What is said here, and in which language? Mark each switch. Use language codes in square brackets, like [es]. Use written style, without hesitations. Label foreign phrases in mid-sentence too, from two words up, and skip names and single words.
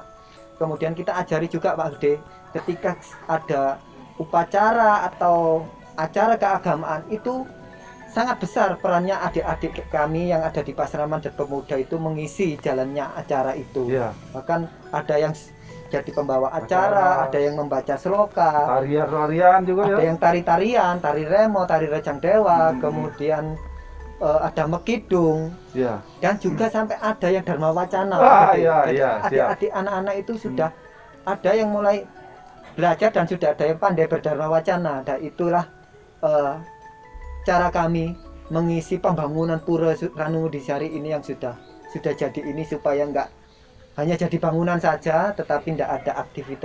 [id] Kemudian kita ajari juga Pak Gede, ketika ada upacara atau acara keagamaan itu sangat besar perannya adik-adik kami yang ada di Pasraman dan pemuda itu mengisi jalannya acara itu. Iya. Bahkan ada yang jadi pembawa acara, ada yang membaca sloka, Tarian-tarian juga ada ya. yang tari-tarian, tari remo, tari rejang dewa, kemudian ada mekidung, Iya. dan juga sampai ada yang dharma wacana. Ah, Jadi, iya, jadi iya, siap. adik-adik anak-anak itu sudah ada yang mulai belajar dan sudah ada yang pandai berdharma wacana. Dan itulah cara kami mengisi pembangunan Pura Ranu Ngodisari ini yang sudah jadi ini, supaya enggak hanya jadi bangunan saja tetapi tidak ada aktivitas